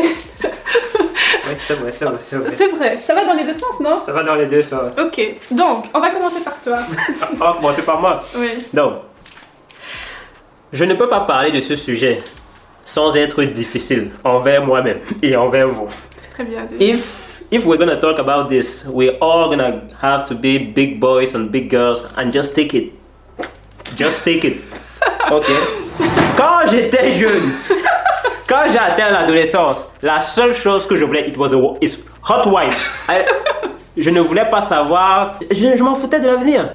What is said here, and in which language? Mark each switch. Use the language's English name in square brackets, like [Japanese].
[French] Oui, c'est vrai. C'est vrai. Ça va dans les deux sens, non? Ça va dans les deux sens. Ok. Donc, on va commencer par toi. Oh, bon, c'est pas moi. Oui. Donc, je ne peux pas parler de ce sujet sans être difficile envers moi-même et envers vous. C'est très bien dit. [English] If we're gonna talk about this, we're all gonna have to be big boys and big girls and just take it. Just take it. Ok. [French] Quand j'étais jeune, quand j'ai atteint l'adolescence, la seule chose que je voulais, [English] it was a hot wife. [French] Je ne voulais pas savoir. Je m'en foutais de l'avenir.